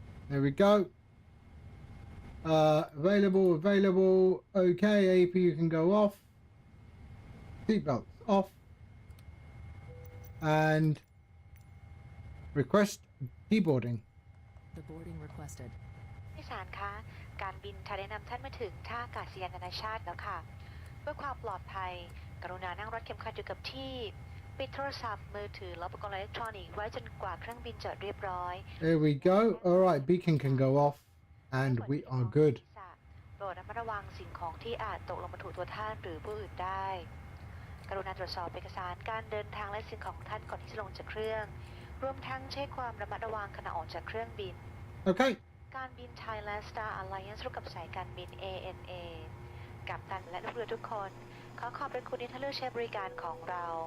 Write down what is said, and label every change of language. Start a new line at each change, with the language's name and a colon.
English: There we go. Available. Okay, APU can go off. Seatbelts off. And request deboarding. The boarding requested.
Thai: ผู้โดยสารคะการบินไทยได้นำท่านมาถึงท่าอากาศยานนานาชาติแล้วค่ะเพื่อความปลอดภัยกรุณานั่งรัดเข็มขัดอยู่กับที่ปิดโทรศัพท์มือถือและอุปกรณ์อิเล็กทรอนิกส์ไว้จนกว่าเครื่องบินจะเรียบร้อย
English: There we go. All right, beacon can go off and we are good.
Thai: โปรดระมัดระวังสิ่งของที่อาจตกลงมาถูกตัวท่านหรือผู้อื่นได้กรุณาตรวจสอบเอกสารการเดินทางและสิ่งของท่านก่อนที่จะลงจากเครื่องรวมทั้งเช็คความระมัดระวังขณะออกจากเครื่องบิน
English: Okay.
Thai: การบินไทยและ Star Alliance ร่วมกับสายการบิน ANA กัปตันและลูกเรือทุกคนขอขอบพระคุณที่ท่านเลือกใช้บริการของเรา